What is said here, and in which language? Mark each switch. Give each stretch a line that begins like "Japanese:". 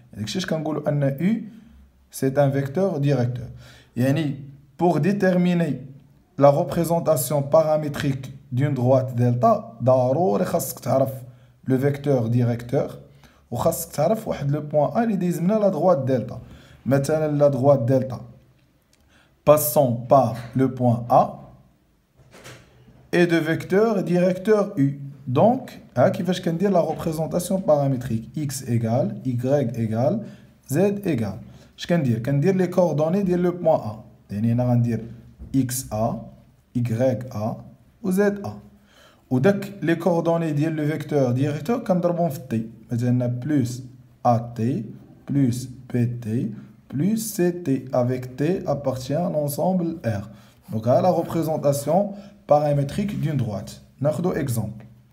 Arabic: داكشي كنقولوا ان
French: U c'est un vecteur directeur.
Arabic: يعني
French: pour déterminer la représentation paramétrique d'une droite delta
Arabic: ضروري خاصك تعرف le vecteur directeur وخاصك تعرف واحد لو بوين ا اللي دايز منها لا دروات دلتا.
French: مثلا la droite delta passant par le point A et de vecteur directeur U. Donc,
Arabic: كيفاش كندير
French: la représentation paramétrique x égale y égale z égale.
Arabic: اش كندير
French: les coordonnées ديال le point A.
Arabic: يعني هنا غندير xa ya و za. وداك les coordonnées ديال
French: le vecteur directeur
Arabic: كنضربهم في t.
French: مثلا plus at plus bt plus ct avec t appartient à l'ensemble R. Donc à la représentation paramétrique d'une droite.
Arabic: ناخذ
French: exemple.